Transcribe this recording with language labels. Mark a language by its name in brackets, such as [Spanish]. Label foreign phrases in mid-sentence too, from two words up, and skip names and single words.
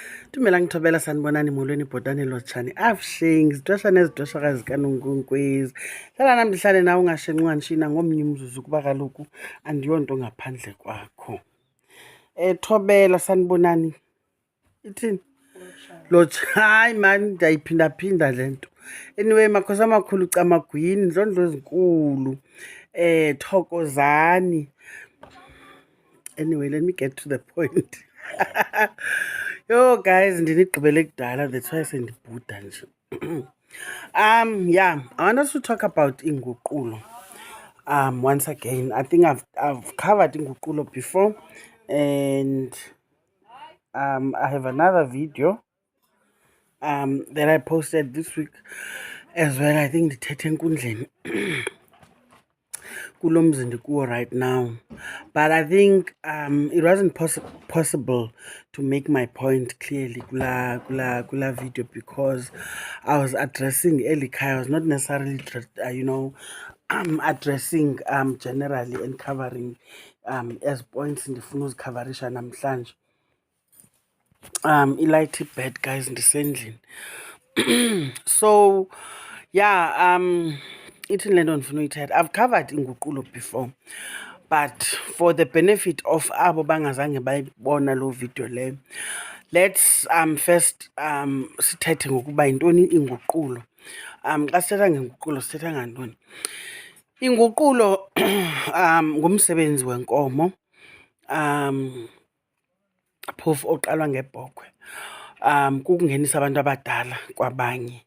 [Xhosa] Tumela ngithobela sanibonani molweni ibhotane lotshani afshingi sidwesha nezidweshakazi kanonkonkwezi hlala nami ndihlale nawe ungashenxwa nshina ngomnye umzuzu kuba kaloku andiyonto ngaphandle kwakho. Thobela sanibonani ithini hayi mani ndiyayiphindaphinda le nto. Anyway makhosi amakhulu camagwini ndlondlo ezinkulu thokozani. [English] Anyway, let me get to the point. Yo guys, [Xhosa] ndinigqibele kudala, [English] that's why [Xhosa] sendibhuda nje. [English] Yeah, I want us to talk about inguqulo. Once again, I think I've covered inguqulo before, and I have another video that I posted this week as well. I think [Xhosa] ndithethe enkundleni kulo mzi ndikuwo [English] right now, but I think it wasn't possible to make my point clearly kula video because I was addressing Eli Kai. I was not necessarily addressing generally and covering as points [Xhosa] ndifuna uzikavarisha namhlanje. Ilight [English] bad guys [Xhosa] ndisendlini. [English] So yeah, [Xhosa] ithini le nto ndifuna uyithetha. [English] I've covered inguqulo before, but for the benefit of [Xhosa] abo bangazange bayibona loo video leyo, [English] let's first [Xhosa] sithethe ngokuba yintoni inguqulo. Xa sithetha ngenguqulo sithetha ngantoni? Inguqulo ngumsebenzi wenkomo phofu oqalwa ngebhokhwe, kukungenisa abantu abadala kwabanye.